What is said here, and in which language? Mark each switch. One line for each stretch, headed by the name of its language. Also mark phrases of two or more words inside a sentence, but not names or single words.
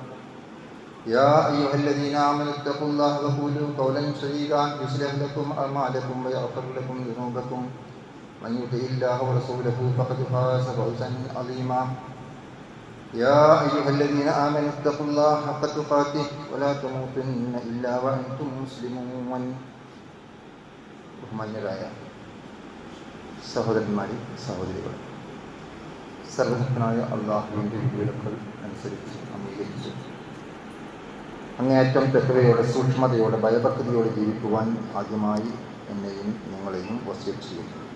Arabic: يا أيها الذين آمنوا اتقوا الله وقولوا قولا سديدا يصلح لكم أعمالكم ويغفر لكم ذنوبكم من يطع الله ورسوله فقد فاز فوزا عظيما يا أيها الذين آمنوا اتقوا الله حق تقاته ولا تموتن إلا وأنتم مسلمون ബഹുമാന്യരായ
Malayalam: സഹോദരന്മാരെ സഹോദരികൾ, സർവശക്തനായ അല്ലാഹുവിൻ്റെ വിധിവിലക്കുകൾ അനുസരിച്ച് അംഗീകരിച്ചു അങ്ങേയറ്റം തെക്കവയോടെ സൂക്ഷ്മതയോടെ ഭയഭക്തിയോടെ ജീവിക്കുവാൻ ആദ്യമായി എന്നെയും നിങ്ങളെയും വസിയത്ത് ചെയ്യുന്നു.